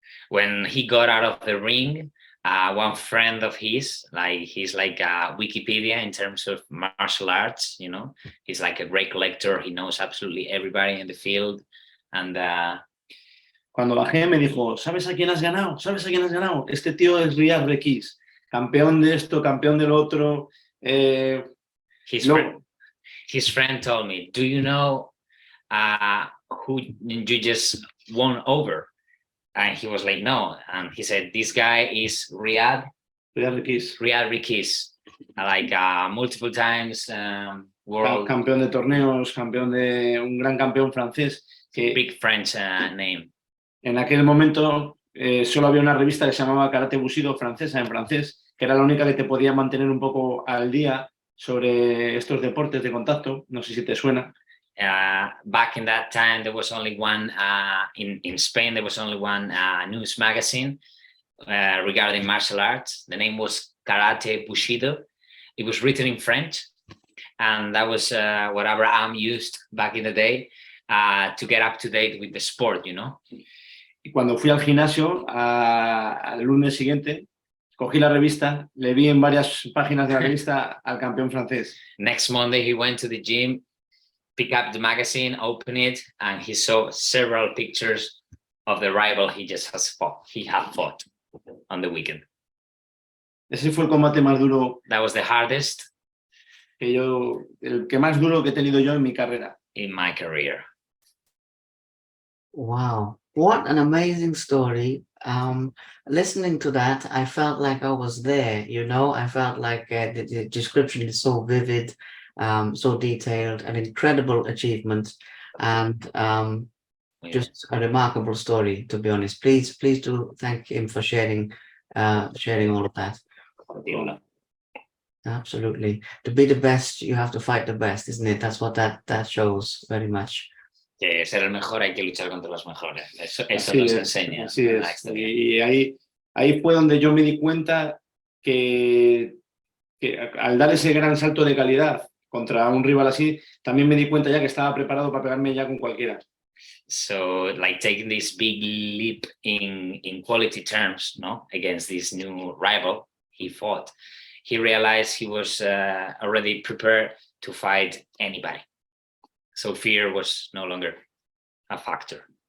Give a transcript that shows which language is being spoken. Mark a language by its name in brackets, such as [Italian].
[English] When he got out of the ring, one friend of his, like he's like a Wikipedia in terms of martial arts, you know, he's like a great collector. He knows absolutely everybody in the field. And [Spanish] Cuando bajé me dijo, ¿sabes a quién has ganado? ¿Sabes a quién has ganado? Este tío es Abraham Roqueñi, campeón de esto, campeón del otro. [English] His friend told me, do you know who you just won over? And he was like, no. And he said, this guy is Riyad Rikiz, like multiple times world [Spanish] campeón de torneos, un gran campeón francés. Que [English] big French name. [Spanish] En aquel momento solo había una revista que se llamaba Karate Bushido francesa, en francés, que era la única que te podía mantener un poco al día sobre estos deportes de contacto. No sé si te suena. [English] Back in that time, there was only one, in Spain, there was only one news magazine regarding martial arts. The name was Karate Bushido. It was written in French. And that was what Abraham used back in the day to get up to date with the sport, you know. [Spanish] Y cuando fui al gimnasio al lunes siguiente, cogí la revista, le vi en varias páginas de la revista al campeón francés. [English] Next Monday, he went to the gym, pick up the magazine, open it, and he saw several pictures of the rival he had fought on the weekend. [Spanish] Ese fue el combate más duro. [English] That was the hardest. [Spanish] El que más duro que he tenido yo en mi carrera. [English] In my career. Wow, what an amazing story. Listening to that, I felt like I was there, you know, I felt like the description is so vivid, so detailed, an incredible achievement, and just a remarkable story, to be honest. Please do thank him for sharing all of that. Absolutely. To be the best, you have to fight the best, isn't it? That's what that shows very much. [Spanish] Que ser el mejor hay que luchar contra los mejores. Eso nos enseña. Así es. Y ahí fue donde yo me di cuenta que al dar ese gran salto de calidad contra un rival así, también me di cuenta ya que estaba preparado para pegarme ya con cualquiera. [English] So, like taking this big leap in quality terms, no, against this new rival he fought, he realized he was already prepared to fight anybody. So fear was no longer a factor.